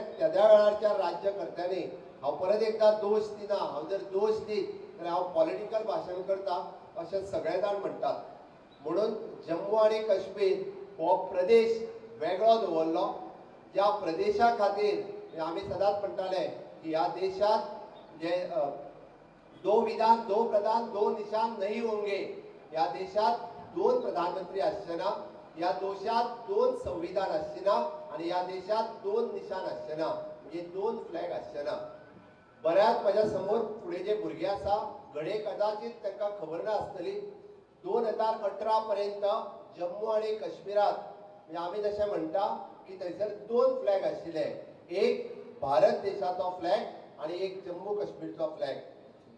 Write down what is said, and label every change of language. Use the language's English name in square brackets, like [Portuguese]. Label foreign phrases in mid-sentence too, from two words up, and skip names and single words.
[Konkani] त्याच्या वेळारच्या राज्यकर्त्यांनी हांव परत एकदा दोश दिना, हांव जर दोश दीत जाल्यार हांव पॉलिटिकल भाशण करता अशें सगळे जाण म्हणटात। म्हणून जम्मू आणि काश्मीर हो प्रदेश वेगळो दवरलो, ज्या प्रदेशा खातीर आमी सदांच म्हणटाले की ह्या देशात जे [Hindi] दो विधान दो प्रधान दो निशान नहीं होंगे, [Konkani] ह्या देशात दोन प्रधानमंत्री आसचे ना, ह्या देशात दोन संविधान आसचे ना आणि ह्या देशात दोन निशान आसचे ना, म्हणजे दोन फ्लॅग आसचे ना। बऱ्याच माझ्या समोर फुडें जे भुरगे आसा घडे कदाचित तांकां खबर ना आसतली 2018 पर्यंत जम्मू आणि काश्मीरात म्हणजे आमी जशें म्हणटा की थंयसर दोन फ्लॅग आशिल्ले, एक भारत देशाचो फ्लॅग आणि एक जम्मू काश्मीरचो फ्लॅग।